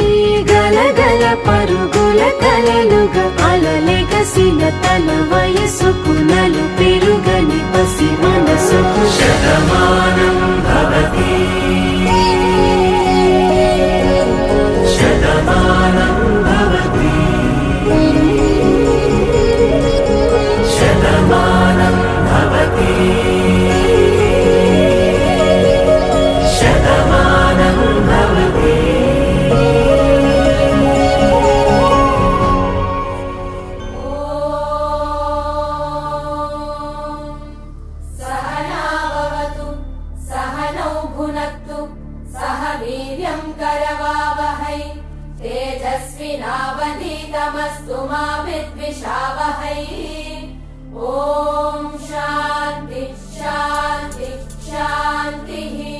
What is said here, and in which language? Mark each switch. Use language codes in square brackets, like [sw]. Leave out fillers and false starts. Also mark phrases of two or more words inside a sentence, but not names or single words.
[te] గలగల పరుగుల కలలుగా అలలెగసిన తన వయసుకు నలు పెరుగని పసి మనసుకు [sa] శతమానం భవతి శతమానం భవతి శతమానం భవతి శతమానం భవతి सहनावतु सहनौ भुनक्तु सह वीर्यं करवावहै तेजस्विनावधीतमस्तु मा विद्विषावहै ॐ शान्ति शान्ति शान्तिः